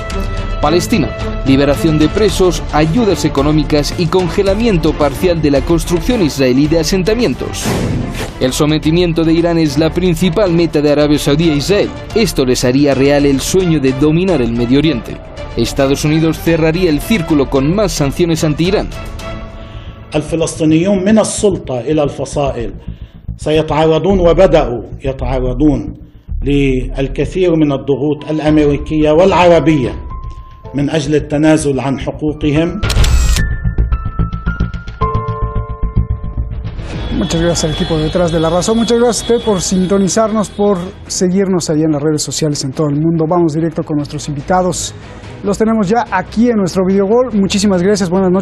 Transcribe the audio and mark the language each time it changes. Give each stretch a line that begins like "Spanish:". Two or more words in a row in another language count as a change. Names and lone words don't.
Spanish: Palestina, liberación de presos, ayudas económicas y congelamiento parcial de la construcción israelí de asentamientos. El sometimiento de Irán es la principal meta de Arabia Saudí e Israel. Esto les haría real el sueño de dominar el Medio Oriente. Estados Unidos cerraría el círculo con más sanciones anti-Irán.
Arabic: الفلسطينيون من السلطة إلى الفصائل سيتعرضون وبدأوا يتعرضون للكثير من الضغوط الأمريكية والعربية من أجل التنازل عن حقوقهم.
Spanish: Muchas gracias al equipo de Detrás de la Razón. Muchas gracias a usted por sintonizarnos, por seguirnos allá en las redes sociales en todo el mundo. Vamos directo con nuestros invitados. Los tenemos ya aquí en nuestro videogol. Muchísimas gracias.